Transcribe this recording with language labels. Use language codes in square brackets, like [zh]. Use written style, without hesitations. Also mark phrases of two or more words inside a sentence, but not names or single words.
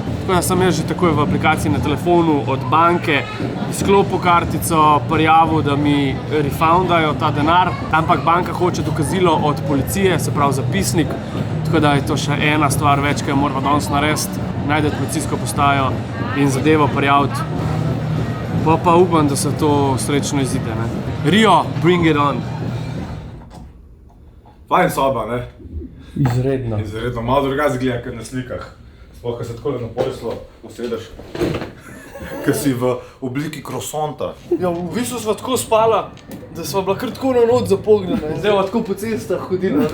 [sl] Tako da sem jaz že takoj v aplikaciji na telefonu od banke izklopil kartico, prijavil, da mi refundajo ta denar, ampak banka hoče dokazilo od policije, se pravi zapisnik, tako da je to še ena stvar več, ki jo moramo danes narediti, najti policijsko postajo in zadevo prijaviti. Pa upam, da se to srečno izide, ne. [en] Rio, bring it on! [sl] Fajn soba, ne? Izredno. Izredno, malo drugače gleda, kot na slikah. Sploh, ko se takole na poslu usedeš, ko si v obliki krosonta. Ja, v bistvu sva tako spala, da sva bila kar tako na noč zapognjena in zdaj sva tako po cestah hodila.